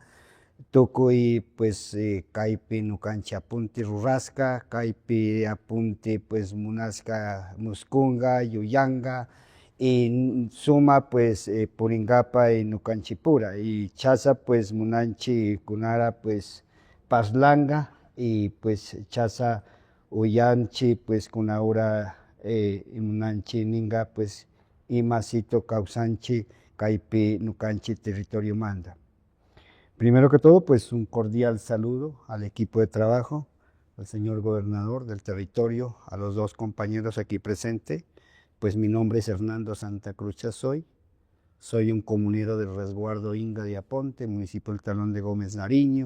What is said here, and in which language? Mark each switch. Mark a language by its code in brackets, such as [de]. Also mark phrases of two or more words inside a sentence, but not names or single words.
[inb] tukuy pues kaypi nukanchik apunti rurasqa kaypi apunti pues munasqa muskunga yuyanga y suma pues puringapay nukanchik pura y chasa pues munanchik kunara pues Paslanga y pues chasa uyanchik pues kunahura munanchik ninga pues imasito kawsanchik kaypi nukanchik territorio manda. [es] Primero que todo, pues un cordial saludo al equipo de trabajo, al señor gobernador del territorio, a los dos compañeros aquí presentes. Pues mi nombre es Hernando Santa Cruz Chazoy, soy un comunero del resguardo Inga de Aponte, municipio del Tablón de Gómez Nariño.